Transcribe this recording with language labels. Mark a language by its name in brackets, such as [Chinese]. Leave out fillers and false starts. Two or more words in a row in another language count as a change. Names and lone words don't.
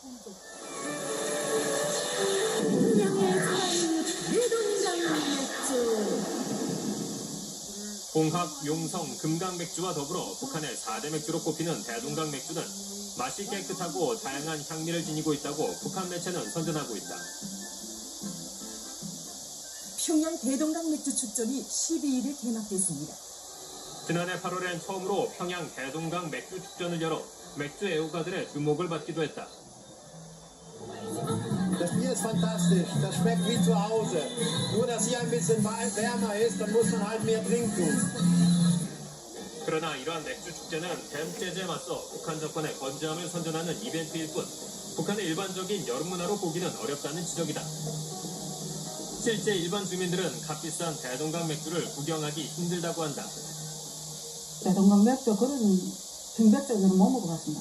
[Korean] 홍합, 용성, 금강 맥주와 더불어 북한의 4대 맥주로 꼽히는 대동강 맥주는 맛이 깨끗하고 다양한 향미를 지니고 있다고 북한 매체는 선전하고 있다. 평양 대동강 맥주 축전이 12일에 개막됐습니다. 지난해 8월엔 처음으로 평양 대동강 맥주 축전을 열어 맥주 애호가들의 주목을 받기도 했다. [German] Das Bier ist fantastisch, das schmeckt wie zu Hause. Nur, dass hier ein bisschen wärmer ist, dann muss man halt mehr trinken. [Korean] 그러나 이러한 맥주 축제는 뱀재즈에 맞서 북한 정권의 건재함을 선전하는 이벤트일 뿐 북한의 일반적인 여름 문화로 보기는 어렵다는 지적이다. 실제 일반 주민들은 값비싼 대동강 맥주를 구경하기 힘들다고 한다. 대동강 맥주 그런 중백적으로 못 먹어봤습니다.